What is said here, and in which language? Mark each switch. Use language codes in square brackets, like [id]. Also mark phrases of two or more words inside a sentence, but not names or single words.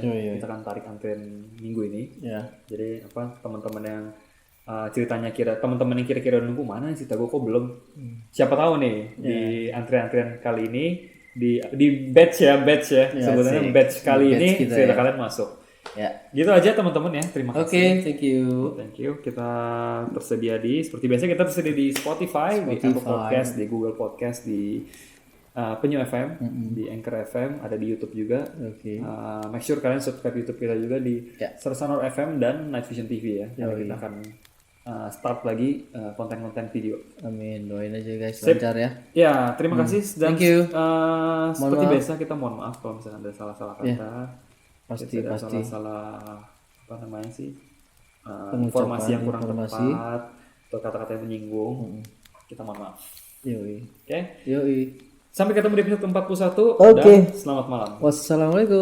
[id] Kita kan tarik antrian minggu ini. Jadi teman-teman yang ceritanya teman-teman yang kira-kira nunggu mana cerita gue kok belum. Siapa tahu nih di antrian-antrian kali ini di batch ya. Sebenarnya batch kali ini cerita kalian masuk. Ya. Gitu aja teman-teman ya. Terima kasih. Oke, [en] thank you. [id] Kita tersedia seperti biasa kita tersedia di Spotify, di Apple Podcast, di Google Podcast, di Penyu FM, di Anchor FM, ada di YouTube juga. [en] Make sure [id] kalian subscribe YouTube kita juga di Sersanhorror FM dan Night Vision TV ya. Kita akan start lagi konten-konten video. Amin, doain aja guys lancar ya. Ya, terima kasih dan [en] thank you. [id] Seperti biasa kita mohon maaf kalau misalnya ada salah-salah kata. Pasti salah informasi yang kurang tepat atau kata-kata yang menyinggung, kita mohon maaf. Oke? Sampai ketemu di episode 41 dan selamat malam.